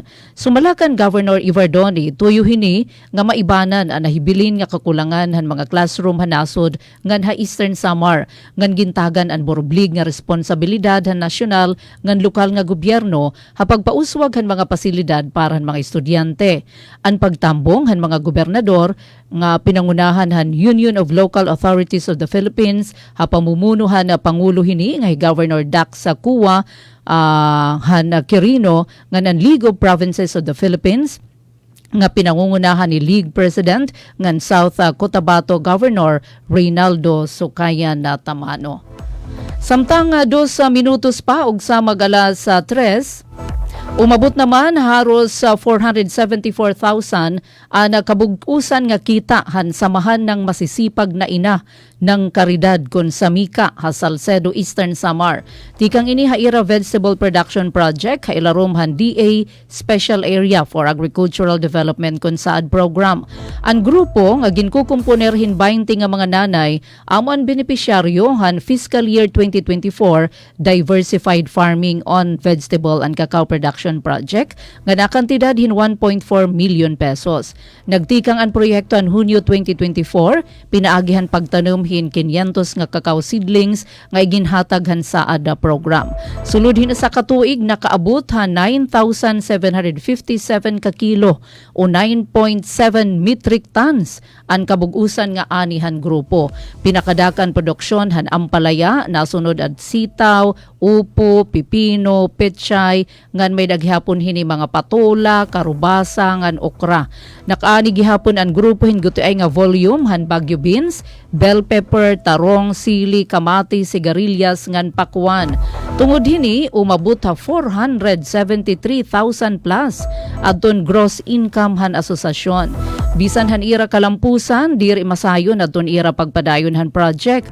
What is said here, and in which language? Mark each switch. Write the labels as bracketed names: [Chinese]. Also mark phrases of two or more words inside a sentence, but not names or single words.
[Waray] Sumalakan Governor Ivardoni tuyo hini nga maibanan ang nahibilin nga kakulangan han mga classroom hanasod ngan ha Eastern Samar ngan gintagan ang boroblig nga responsibilidad han nasyonal ngan lokal nga gobyerno ha pagpauswag han mga pasilidad para han mga estudyante. Ang pagtambong han mga gobernador nga pinangunahan han Union of Local Authorities of the Philippines ha pamumunuhan na Pangulo hini nga Governor Dax Sakua han Quirino ngan ang League of Provinces of the Philippines nga pinangungunahan ni League President ngan South Cotabato Governor Reynaldo Sukayan Tamano. Samtang 2 minutos pa ug sa magalas 3, umabot naman haros sa 474,000 ang kabugusan nga kita han samahan ng masisipag na ina ng Caridad kon Samika ha Salcedo Eastern Samar. Tikang ini haira [English] vegetable production project [Waray] ha ilarom han DA Special Area for Agricultural Development kon saad program. Ang grupo nga ginkukumponerhin 20 nga mga nanay amo ang benepisyaryo han fiscal year 2024 Diversified Farming on Vegetable and Cacao Production Project nga nakantidad hin 1.4 million pesos. Nagtikang ang proyekto an Hunyo 2024 pinaagihan pagtanom hin 500 nga cacao seedlings nga iginhataghan sa ADA program. Sulod hin sa katuig nakaabot ha 9,757 ka kilo o 9.7 [English] metric tons [Waray] ang kabugusan nga anihan grupo. Pinakadakan produksyon han ampalaya nasunod at sitaw, upo, pipino, pechay, ngan may daghapon hini mga patola, karubasa, ngan okra. Nakaani gihapon ang grupo hinguti ay nga volume han bagyo beans, [English] bell pepper, [Waray] tarong, sili, kamati, sigarilyas, ngan pakwan. Tungod hini, umabot ha 473,000 plus adton [English] gross income [Waray] han asosasyon. Bisan han ira kalampusan, diri masayon adton ira pagpadayon han project.